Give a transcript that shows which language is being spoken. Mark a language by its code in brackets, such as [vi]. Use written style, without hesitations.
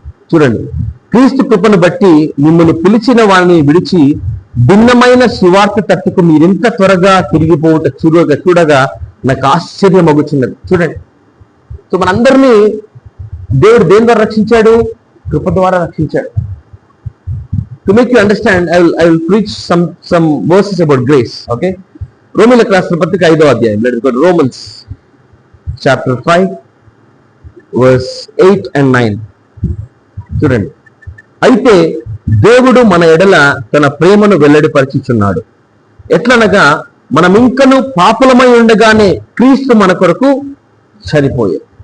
[te] చూడండి, క్రీస్తు కృపను బట్టి మిమ్మల్ని పిలిచిన వారిని విడిచి భిన్నమైన సువార్త తట్టుకు మీరింత త్వరగా తిరిగిపోవట చూడగా నాకు ఆశ్చర్యం అగుచున్నది. చూడండి, సో మనందరినీ దేవుడు దేని ద్వారా రక్షించాడు? కృప ద్వారా రక్షించాడు. [en] To make you understand, I will preach some verses about grace. Okay, [te] రోమీయులకు రాసిన పత్రిక 5వ అధ్యాయం. [en] Let us go to Romans chapter 5 verse 8 and 9. [te] చూడండి, అయితే దేవుడు మన ఎడల తన ప్రేమను వెల్లడిపరిచుచున్నాడు. ఎట్లనగా మనం ఇంకను పాపులమై ఉండగానే క్రీస్తు మన కొరకు చనిపోయాడు.